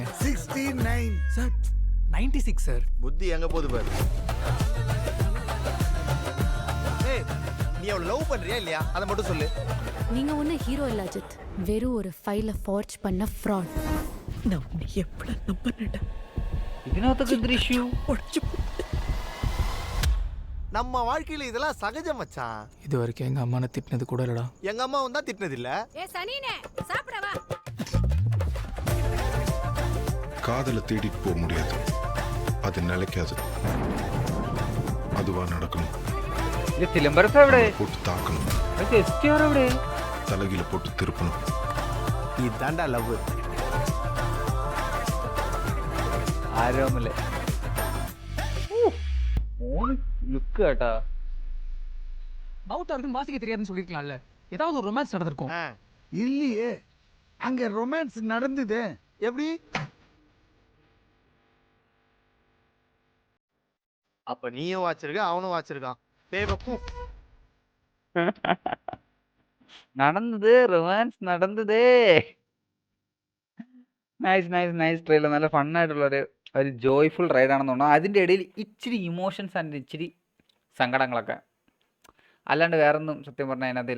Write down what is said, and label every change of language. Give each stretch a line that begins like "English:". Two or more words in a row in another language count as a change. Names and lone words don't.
Tamil: 69 சார் 96 சார். புத்தி எங்க போகுது பாரு. ஏய் நீ அவளை லவ் பண்றியா இல்லையா அத மட்டும் சொல்லு. நீங்க ஒண்ணு ஹீரோ இல்ல அஜித், வெறும் ஒரு
English: file forge
Tamil: பண்ண ஃப்ராட். நான் உன்னை எப்படி நம்பினேன்?
Malayalam: ഇതിനകത്തൊക്കെ ദൃശ്യം
Tamil: நம்ம வாழ்க்கையில இதெல்லாம் சகஜம் மச்சான். இது வரைக்கும் எங்க அம்மா திட்டினது கூட இல்லடா. எங்க அம்மாவும் தான் திட்டினது இல்ல. ஏ சனினே சாப்பிட வா. காதலை தேடிட்டு போக முடியாது, அது நிலைக்காது. அதுவா நடக்கணும்.
Malayalam: ഇത് സിലംബരസൻ എവിടെ?
Tamil: போட்டு தாக்கணும்,
Malayalam: STR എവിടെ?
Tamil: தலைகில போட்டு திருப்பணும். இதாண்டா லவ். ആരോമലെ லுக் கேட்டா பவுட்டா இருக்கு வாசிக்க தெரியாதுன்னு சொல்லிருக்கலாம்ல. ஏதாவது ஒரு ரொமான்ஸ் நடந்திருக்கும். இல்லையே, அங்க ரொமான்ஸ் நடந்தது. எப்படி? அப்ப நீயும் வாச்சிருக்க அவனும் வாச்சிருக்கான்.
Malayalam: നടന്നത് റൊമാൻസ് നടന്നതേ.
English: Nice trailer.
Malayalam: നല്ല ഫണ്ണായിട്ടുള്ളൊരു ജോയ്ഫുൾ റൈഡാണെന്ന് തോന്നുന്നു. അതിൻ്റെ ഇടയിൽ ഇച്ചിരി
English: emotions and
Malayalam: ഇച്ചിരി സങ്കടങ്ങളൊക്കെ, അല്ലാണ്ട് വേറൊന്നും സത്യം പറഞ്ഞാൽ അതിനകത്തില്ല.